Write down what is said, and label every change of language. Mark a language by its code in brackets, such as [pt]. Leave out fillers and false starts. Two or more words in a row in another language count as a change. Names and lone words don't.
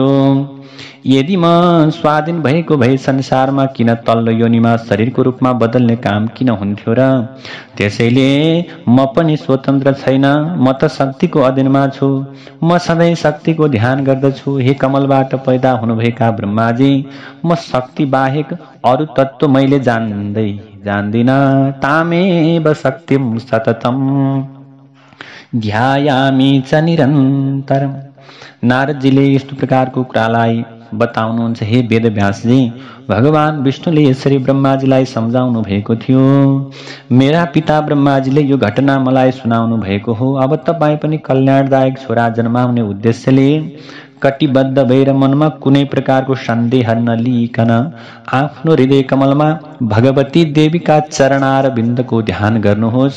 [ne] यदि म स्वाधीन भएको भए संसारमा किन तल्लो योनिमा शरीरको रूपमा बदल्ने काम किन हुन्थ्यो र? त्यसैले म पनि स्वतन्त्र छैन, म त शक्तिको अधीनमा छु। म सधैँ शक्तिको ध्यान गर्दछु। हे कमलबाट पैदा हुनुभएका ब्रह्माजी, म शक्ति बाहेक अरू तत्त्व मैले जान्दिन। [sa] तामेव शक्तिं सततम् ध्यायामि च निरन्तरम्। [ne] नारदजीले यस्तो प्रकारको कुरालाई बताउनुहुन्छ हे वेदव्यासजी। भगवान विष्णुले यसरी ब्रह्माजीलाई सम्झाउनु भएको थियो। मेरा पिता ब्रह्माजीले यो घटना मलाई सुनाउनु भएको हो। अब तपाईँ पनि कल्याणदायक छोरा जन्माउने उद्देश्यले कटिबद्ध भएर मनमा कुनै प्रकारको सन्देह नलिइकन आफ्नो हृदय कमलमा भगवती देवीका चरणार बिन्दको ध्यान गर्नुहोस्।